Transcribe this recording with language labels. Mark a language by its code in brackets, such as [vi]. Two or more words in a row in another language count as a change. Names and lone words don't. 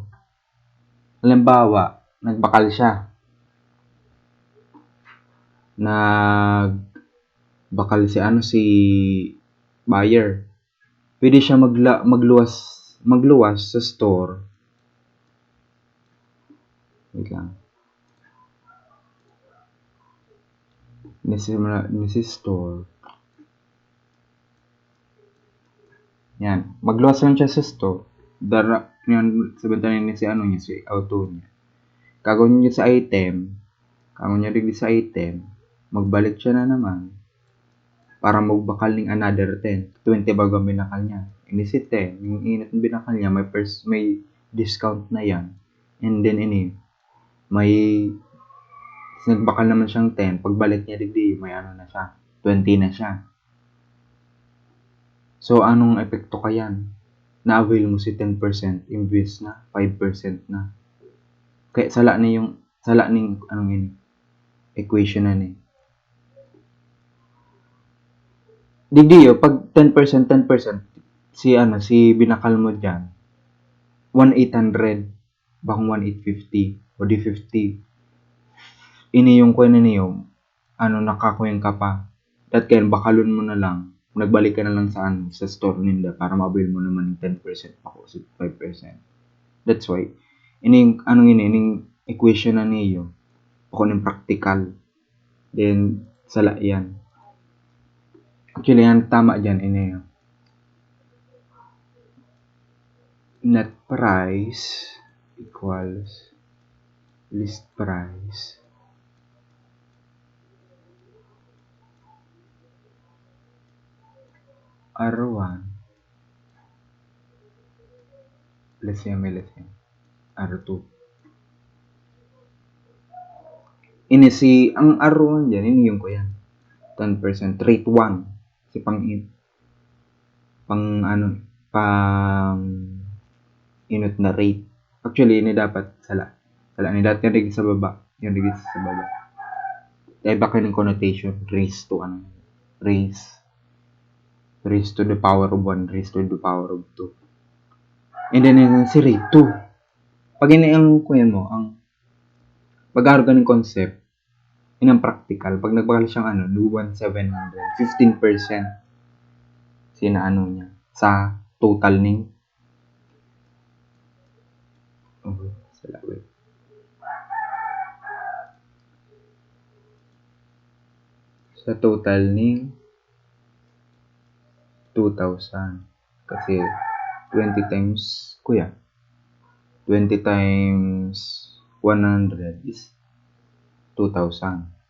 [bik] Halimbawa, nagbakal siya. Nagbakal si buyer. Pwede siya magluwas sa store. Wait lang. Nisi store. Yan. Magluwas lang siya sa store. Yan, sabihin niya si auto niya. Kagawin niya sa item. Magbalik siya na naman. Para magbakal ng another 10. 20 bago ang binakal niya. Ini si 10. Yung init ng binakal niya, may discount na yan. And then may nagbakal naman siyang 10. Pagbalik niya digdi, may na siya. 20 na siya. So, anong epekto kayan? Na-avail mo si 10% imbes na 5% na. Kaya sala ning equation na ni. Digdi pag 10%, si binakal mo diyan 1,800 bakong 1,850 o di 50. Ini yung kuha na niyo, nakakuha ka pa. That kaya bakalon mo na lang. Nagbalik ka na lang sa store ninda para ma-avail mo naman ng 10% ako sa 5%. [en] That's why [bik] ining equation na niyo ako ng practical. Then sala yan. Actually yan tama diyan [en] net price equals list price R1 less [bik] yan R2. Ang R1 dyan, yung ko yan 10% rate 1 si pang inot na rate. Actually, ini dapat sala ni dapat yung digit sa baba, yung digit sa baba. Dahil baka yung connotation [en] raise to the power of 1, raise to the power of 2. [bik] And then si rate 2. Pag ini ang kuyan mo, ang pag-aaral ka ng concept, inang practical, pag nagbakal siyang 1,700, 15% sina niya sa total ning sa total ning 2,000 kasi 20 [en] times 20 times 100 is [bik] 2,000.